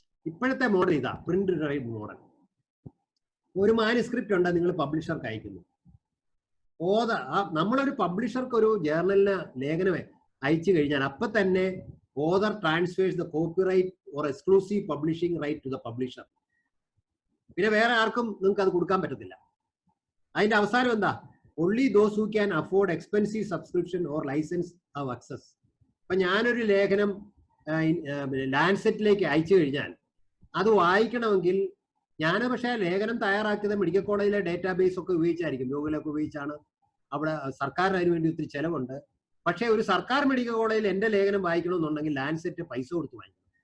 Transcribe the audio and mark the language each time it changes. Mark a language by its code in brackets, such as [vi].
[ml] ഇപ്പോഴത്തെ മോഡൽ ഇതാ, print right model. ഒരു മാനുസ്ക്രിപ്റ്റ് ഉണ്ട്, നിങ്ങൾ പബ്ലിഷർക്ക് അയക്കുന്നു. നമ്മളൊരു പബ്ലിഷർക്ക് ഒരു ജേർണലിന് ലേഖനം അയച്ചു കഴിഞ്ഞാൽ അപ്പൊ തന്നെ [en] Author transfers the copyright or exclusive publishing right to the publisher. [ml] പിന്നെ വേറെ ആർക്കും നിങ്ങൾക്ക് അത് കൊടുക്കാൻ പറ്റത്തില്ല. അതിന്റെ അവസാനം എന്താ? [en] only those who can afford expensive subscription or license have access. [ml] അപ്പൊ ഞാനൊരു ലേഖനം ലാൻഡ്സെറ്റിലേക്ക് അയച്ചു കഴിഞ്ഞാൽ അത് വായിക്കണമെങ്കിൽ ഞാൻ പക്ഷേ ലേഖനം തയ്യാറാക്കിയത് മെഡിക്കൽ കോളേജിലെ ഡേറ്റാബേസ് ഒക്കെ ഉപയോഗിച്ചായിരിക്കും, ഗൂഗിളൊക്കെ ഉപയോഗിച്ചാണ്. അവിടെ സർക്കാരിന് അതിന് വേണ്ടി ഒത്തിരി ചെലവുണ്ട്. പക്ഷേ ഒരു സർക്കാർ മെഡിക്കൽ കോളേജിൽ എന്റെ ലേഖനം വായിക്കണമെന്നുണ്ടെങ്കിൽ ലാൻസെറ്റ് പൈസ കൊടുത്ത് വാങ്ങിക്കണം.